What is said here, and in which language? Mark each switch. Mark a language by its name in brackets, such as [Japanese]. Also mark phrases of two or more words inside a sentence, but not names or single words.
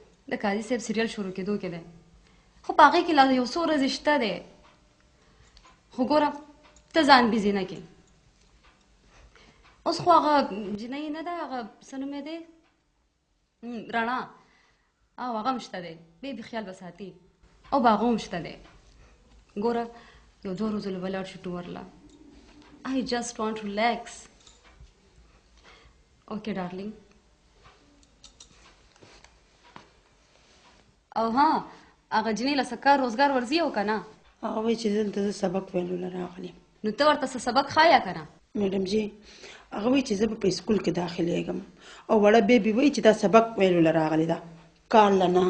[Pashto] د قاضي صاحب سیریل شروع کېدو کې دی خو په هغې کې لا یو څو ورځې شته دی خو ګوره ته ځان بيزي نه کړې اوس خو هغه جنۍ نه ده هغه څه نوم یې دی رڼا او هغه هم شته دی بې خیال به ساتي او به هغه هم شته دی ګوره یو 2 ورځو له به لاړ شو ټور له [English] I just want to relax. Okay, darling. [Pashto] او ها هغه جنۍ له څه کار روزګار ورځي او که نه هغه وایي چې دلته زه سبق ویلو له راغلم نو ته ورته څه سبق ښایه که نه میډم جي هغه وایي چې زه به په سکول کې داخلېږم او وړه بیبي وایي چې دا سبق ویلو له راغلې ده کار له نه